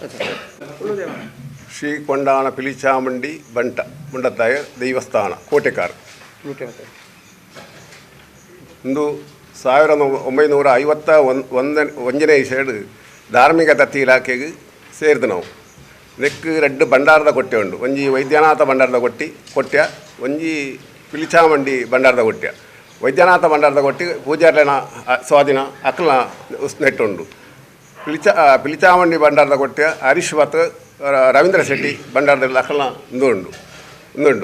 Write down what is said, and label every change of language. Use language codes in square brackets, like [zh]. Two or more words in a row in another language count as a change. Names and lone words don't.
[tcy] ಶ್ರೀ ಕೊಂಡಾಣ ಪಿಲಿಚಾಮಂಡಿ ಬಂಟ ಮುಂಡತ್ತಾಯ ದೇವಸ್ಥಾನ ಕೋಟೆಕಾರ್ ಇಂದು 1951ನೇ ಇಸೆಡು [kn] ಧಾರ್ಮಿಕ ದತ್ತಿ ಇಲಾಖೆಗೆ ಸೇರಿದ [tcy] ನಾವು ನೆಕ್ 2 ಭಂಡಾರದ ಕೊಟ್ಟೆ ಉಂಡು. ಒಂಜಿ ವೈದ್ಯನಾಥ ಭಂಡಾರದ ಕೊಟ್ಟ್ಯ ಒಂಜಿ ಪಿಲಿಚಾಮಂಡಿ ಭಂಡಾರದ ಕೊಟ್ಟ್ಯ. ವೈದ್ಯನಾಥ ಭಂಡಾರದ ಕೊಟ್ಟಿ ಪೂಜಾರ್ಲೆನ ಸ್ವಾಧೀನ ಅಕ್ಲ ನೆಟ್ಟುಂಡು. ಪಿಲಿಚಾಮಂಡಿ ಭಂಡಾರದ ಕೊಟ್ಟ್ಯ ಹರೀಶ್ ಭಟ್ ರವೀಂದ್ರ ಶೆಟ್ಟಿ ಭಂಡಾರದಲ್ಲಿ ಅಕ್ಲ ಇಂದುಂಡು.